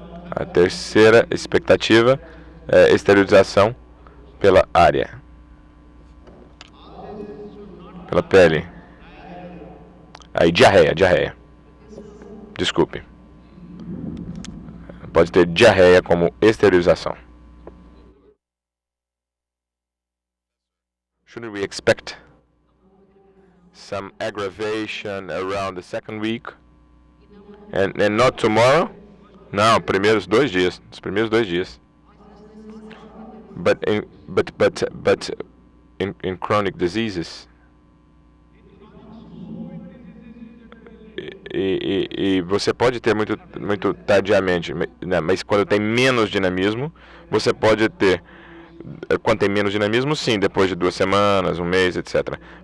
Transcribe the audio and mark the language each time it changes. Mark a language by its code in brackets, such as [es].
[pt] A terceira expectativa é esterilização pela área. Pela pele. Aí, diarreia. Desculpe. Pode ter diarreia como esterilização. [en] Shouldn't we expect some aggravation around the second week? And not tomorrow? [pt] Não, os primeiros 2 dias. [en] But in chronic diseases. [pt] E você pode ter muito tardiamente, né? Mas quando tem menos dinamismo, você pode ter Quando tem menos dinamismo, sim, depois de 2 semanas, 1 mês, etc.